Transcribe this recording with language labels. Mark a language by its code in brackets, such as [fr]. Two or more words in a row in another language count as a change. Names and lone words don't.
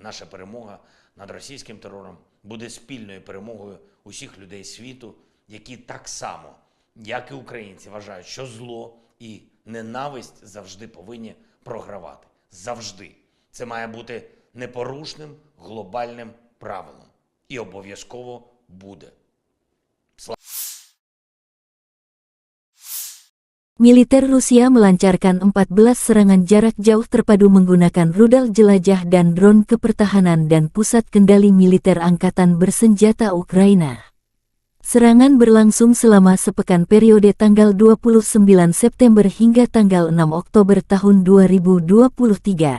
[uk] Наша перемога над російським терором буде спільною перемогою усіх людей світу, які так само, як і українці, вважають, що зло і ненависть завжди повинні програвати. Завжди. Це має бути непорушним глобальним правилом. І обов'язково буде. [id] Militer Rusia melancarkan 14 serangan jarak jauh terpadu menggunakan rudal jelajah dan drone ke pertahanan dan pusat kendali militer angkatan bersenjata Ukraina. Serangan berlangsung selama sepekan periode tanggal 29 September hingga tanggal 6 Oktober tahun 2023.